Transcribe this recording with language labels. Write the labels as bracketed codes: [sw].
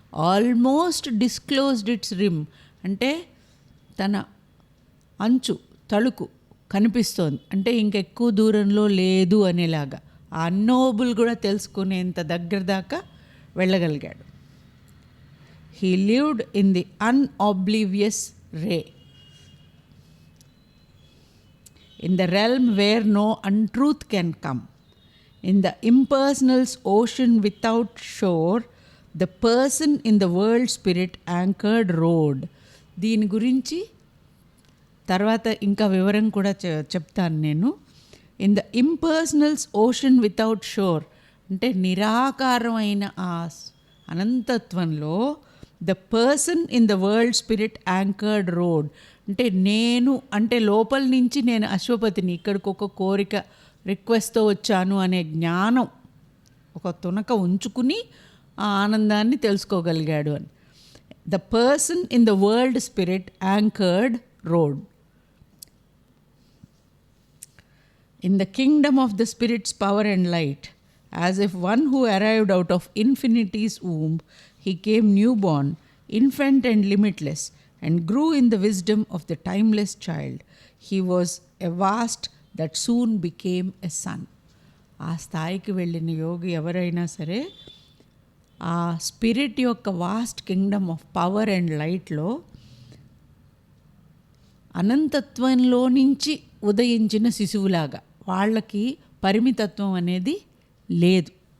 [en] almost disclosed it's rim [te] అంటే తన అంచు తళుకు కనిపిస్తోంది, అంటే ఇంకెక్కువ దూరంలో లేదు అనేలాగా. ఆ అన్నోవబుల్ కూడా తెలుసుకునేంత దగ్గర దాకా వెళ్ళగలిగాడు. [en] He lived in the unoblivious ray, in the realm where no untruth can come, in the impersonal's ocean without shore, the person in the world spirit anchored rode. [te] దీని గురించి తర్వాత ఇంకా వివరం కూడా చెప్తాను నేను. [en] in the impersonal's ocean without shore [te] అంటే నిరాకారమైన ఆ అనంతత్వంలో [en] the person in the world spirit anchored rode [te] అంటే నేను అంటే లోపల నుంచి నేను అశ్వపతిని, ఇక్కడికి ఒక కోరిక రిక్వెస్ట్తో వచ్చాను అనే జ్ఞానం ఒక తునక ఉంచుకుని ఆ ఆనందాన్ని తెలుసుకోగలిగాడు అని. [en] The person in the world spirit anchored rode. In the kingdom of the Spirit's power and light, as if one who arrived out of infinity's womb, he came newborn, infant and limitless, and grew in the wisdom of the timeless child. He was a vast that soon became a son. [te] ఆ స్థాయికి వెళ్ళిన యోగి ఎవరైనా సరే ఆ spirit యొక్క [en] vast kingdom of power and లైట్లో [te] అనంతత్వంలో నుంచి ఉదయించిన శిశువులాగా వాళ్ళకి పరిమితత్వం అనేది లేదు.